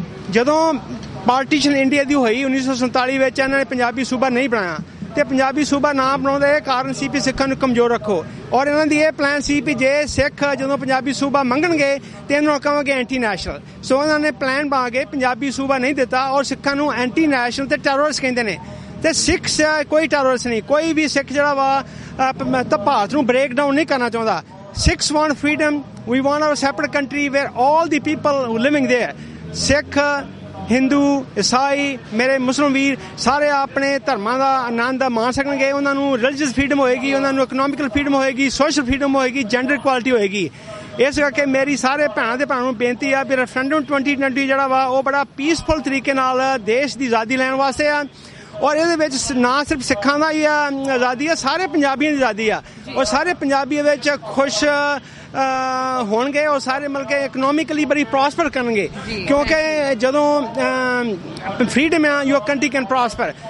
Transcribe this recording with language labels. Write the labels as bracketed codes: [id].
[pa] ਜਦੋਂ partition India ਦੀ ਹੋਈ 1947 ਵਿੱਚ ਇਹਨਾਂ ਨੇ ਪੰਜਾਬੀ ਸੂਬਾ ਨਹੀਂ ਬਣਾਇਆ ਤੇ ਪੰਜਾਬੀ ਸੂਬਾ ਨਾ ਬਣਾਉਣ ਦਾ ਇਹ ਕਾਰਨ ਸੀ ਵੀ ਸਿੱਖਾਂ ਨੂੰ ਕਮਜ਼ੋਰ ਰੱਖੋ, ਔਰ ਇਹਨਾਂ ਦੀ ਇਹ ਪਲਾਨ ਸੀ ਵੀ ਜੇ ਸਿੱਖ ਜਦੋਂ ਪੰਜਾਬੀ ਸੂਬਾ ਮੰਗਣਗੇ ਤੇ ਇਹਨਾਂ ਨੂੰ ਕਹਾਂਗੇ ਐਂਟੀ ਨੈਸ਼ਨਲ। ਸੋ ਇਹਨਾਂ ਨੇ ਪਲਾਨ ਬਣਾ ਕੇ ਪੰਜਾਬੀ ਸੂਬਾ ਨਹੀਂ ਦਿੱਤਾ ਔਰ ਸਿੱਖਾਂ ਨੂੰ ਐਂਟੀ ਨੈਸ਼ਨਲ ਤੇ ਟੈਰਰਿਸਟ ਕਹਿੰਦੇ ਨੇ। ਤੇ ਸਿੱਖ ਕੋਈ ਟੈਰਰਿਸਟ ਨਹੀਂ, ਕੋਈ ਵੀ ਸਿੱਖ ਜਿਹੜਾ ਵਾ ਤਾਂ ਭਾਰਤ ਨੂੰ ਬ੍ਰੇਕ ਡਾਊਨ ਨਹੀਂ ਕਰਨਾ ਚਾਹੁੰਦਾ। [en] Sikhs want freedom. We want our separate country where all the people living there, Sikh, Hindu, [pa] ਈਸਾਈ, ਮੇਰੇ ਮੁਸਲਿਮ ਵੀਰ ਸਾਰੇ ਆਪਣੇ ਧਰਮਾਂ ਦਾ ਆਨੰਦ ਮਾਣ ਸਕਣਗੇ। ਉਹਨਾਂ ਨੂੰ ਰਿਲੀਜੀਅਸ ਫਰੀਡਮ ਹੋਏਗੀ, ਉਹਨਾਂ ਨੂੰ ਇਕਨੋਮਿਕਲ ਫਰੀਡਮ ਹੋਏਗੀ, ਸੋਸ਼ਲ ਫਰੀਡਮ ਹੋਏਗੀ, ਜੈਂਡਰ ਇਕੁਆਲਿਟੀ ਹੋਏਗੀ। ਇਸ ਕਰਕੇ ਮੇਰੀ ਸਾਰੇ ਭੈਣਾਂ ਦੇ ਭਰਾਵਾਂ ਨੂੰ ਬੇਨਤੀ ਆ ਵੀ ਰੈਫਰੈਂਡਮ 2020 ਜਿਹੜਾ ਵਾ ਉਹ ਬੜਾ ਪੀਸਫੁਲ ਤਰੀਕੇ ਨਾਲ ਦੇਸ਼ ਦੀ ਆਜ਼ਾਦੀ ਲੈਣ ਵਾਸਤੇ ਆ ਔਰ ਇਹਦੇ ਵਿੱਚ ਨਾ ਸਿਰਫ ਸਿੱਖਾਂ ਦਾ ਹੀ ਆਜ਼ਾਦੀ ਆ, ਸਾਰੇ ਪੰਜਾਬੀਆਂ ਦੀ ਆਜ਼ਾਦੀ ਆ ਔਰ ਸਾਰੇ ਪੰਜਾਬੀ ਵਿੱਚ ਖੁਸ਼ ਹੋਣਗੇ ਔਰ ਸਾਰੇ ਮਿਲ ਕੇ ਇਕਨੋਮਿਕਲੀ ਬੜੀ ਪ੍ਰੋਸਪਰ ਕਰਨਗੇ ਕਿਉਂਕਿ ਜਦੋਂ ਫਰੀडम ਆ [en] Your country can prosper.